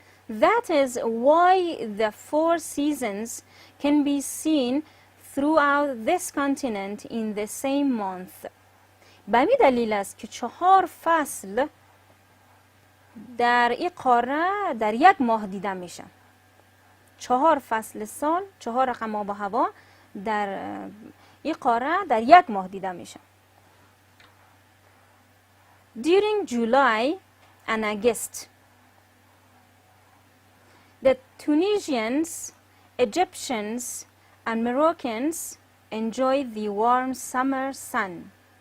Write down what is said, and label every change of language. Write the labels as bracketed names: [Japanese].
[English] That is why the 4 seasons can be seen throughout this continent in the same month. [Persian] به همین دلیل است که 4 فصل در این قاره در یک ماه دیده میشه. 4 فصل سال، 4 رقم آب و هوا در این قاره در یک ماه دیده میشه. [English] During July and August, the Tunisians, Egyptians and Moroccans enjoy the warm summer sun.